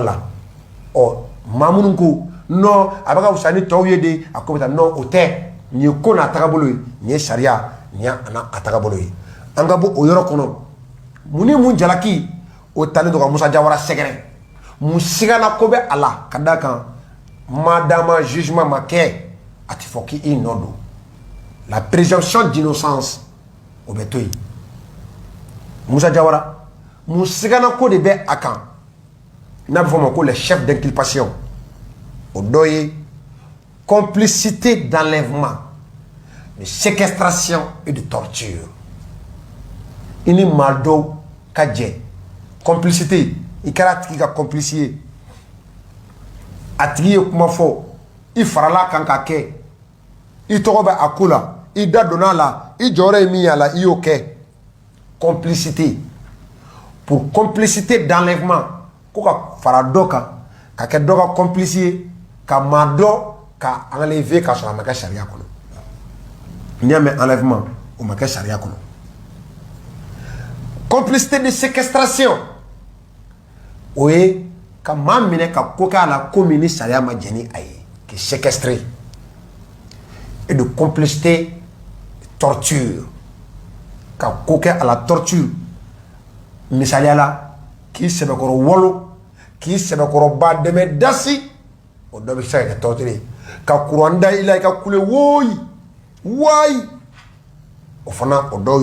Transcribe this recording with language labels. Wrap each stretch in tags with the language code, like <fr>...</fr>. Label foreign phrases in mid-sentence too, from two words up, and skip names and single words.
<bm>la maa minnu ko non a bɛ ka wusa ni tɔw ye de a ko bɛ taa non o tɛ nin ye ko n'a tagabolo ye nin ye sariya nin ye a tagabolo ye an ka bɔ o yɔrɔ kɔnɔ mun ni mun jalaki o talen don ka Musa Jawara sɛgɛrɛ mun sigana ko bɛ a la ka d'a kan madama jugement ma kɛ a tɛ fɔ k'i nɔ don</bm> <fr>la présomption d'innocence</fr> <bm>o bɛ to yen Musa Jawara mun sigana ko de bɛ a kan n'a bɛ fɔ o ma ko</bm> <fr>les chefs d'inculpation</fr> <bm>o dɔ ye</bm> <fr>complicité d'enlèvement de séquestration et de torture</fr> <bm>i ni maa dɔw ka jɛ complicité i kɛra a tigi ka complice ye a tigi ye kuma fɔ i farala kan ka kɛ i tɔgɔ bɛ a ko la i da donna a la i jɔyɔrɔ ye min ye a la i y'o kɛ</bm> <fr>complicité pour complicité d'enlèvement</fr> <bm>ko ka fara dɔ kan ka kɛ dɔ ka complice ye ka maa dɔ ka enlever ka sɔrɔ a ma kɛ sariya kɔnɔ n'i y'a mɛn enlèvement o ma kɛ sariya kɔnɔ</bm> <fr>complicité de séquestration</fr> <bm>o ye ka maa minɛ ka ko kɛ a la ko min ni sariya ma jɛn ni a ye k'i</bm> <fr>séquestrer et de complicité torture</fr> <bm>ka ko kɛ a la torture misaliya la k'i sɛbɛkɔrɔ wolo k'i sɛbɛkɔrɔba dɛmɛ dasi o dɔ bɛ se ka kɛ torture ye ka kuran da i la i ka kule woyi wayi o fana o dɔw</bm>